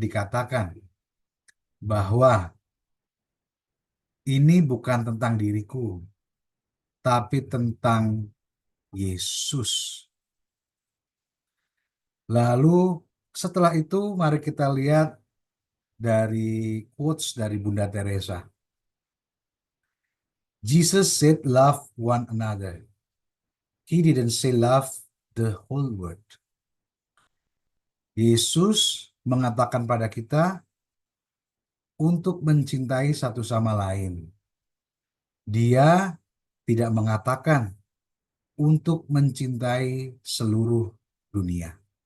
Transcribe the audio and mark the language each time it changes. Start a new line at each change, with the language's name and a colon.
Indonesian: dikatakan bahwa ini bukan tentang diriku, tapi tentang Yesus. Lalu setelah itu mari kita lihat dari quotes dari Bunda Teresa.
English: Jesus said love one another. He didn't say love the whole world.
Indonesian: Yesus mengatakan pada kita untuk mencintai satu sama lain. Dia tidak mengatakan untuk mencintai seluruh dunia.